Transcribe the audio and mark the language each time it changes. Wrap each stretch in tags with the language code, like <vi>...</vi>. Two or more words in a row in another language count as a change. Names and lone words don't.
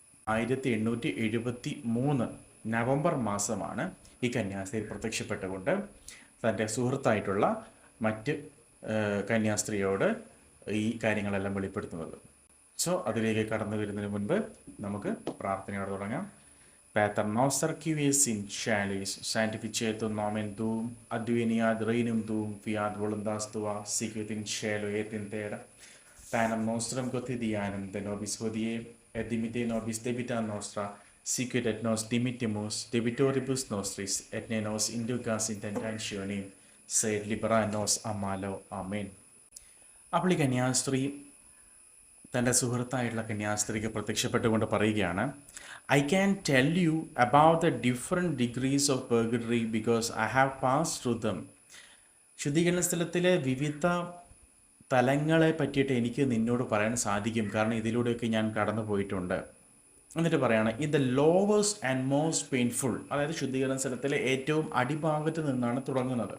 <ml>1873 നവംബർ മാസമാണ് ഈ കന്യാസ്ത്രീ പ്രത്യക്ഷപ്പെട്ടുകൊണ്ട് തൻ്റെ സുഹൃത്തായിട്ടുള്ള മറ്റ് കന്യാസ്ത്രീയോട് ഈ കാര്യങ്ങളെല്ലാം വെളിപ്പെടുത്തുന്നത്. സോ അതിലേക്ക് കടന്നു വരുന്നതിന് മുൻപ് നമുക്ക് പ്രാർത്ഥനയോടെ തുടങ്ങാം.</ml> <la>Pater noster qui es in caelis, sanctificetur nomen tuum, adveniat regnum tuum, fiat voluntas tua, sicut in cielo et in terra. Panem nostrum quotidianum de nobis hodie, et dimitte nobis debita nostra, sicut et nos dimittimus debitoribus nostris, et ne nos inducas in tentationem, sed libera nos a malo.</la> <ml>Amen. അപ്പോൾ ഈ കന്യാസ്ത്രീ തൻ്റെ സുഹൃത്തായിട്ടുള്ള കന്യാസ്ത്രീക്ക് പ്രത്യക്ഷപ്പെട്ടുകൊണ്ട് പറയുകയാണ്,</ml> <en>I can tell you about the different degrees of purgatory because I have pass through them.</en> <ml>ശുദ്ധീകരണ സ്ഥലത്തിലെ വിവിധ തലങ്ങളെ പറ്റിയിട്ട് എനിക്ക് നിന്നോട് പറയാൻ സാധിക്കും, കാരണം ഇതിലൂടെയൊക്കെ ഞാൻ കടന്നു പോയിട്ടുണ്ട്. എന്നിട്ട് പറയാണ്,</ml> <en>in the lowest and most painful,</en> <ml>അതായത് ശുദ്ധീകരണ സ്ഥലത്തിലെ ഏറ്റവും അടിഭാഗത്ത് നിന്നാണ് തുടങ്ങുന്നത്.</ml>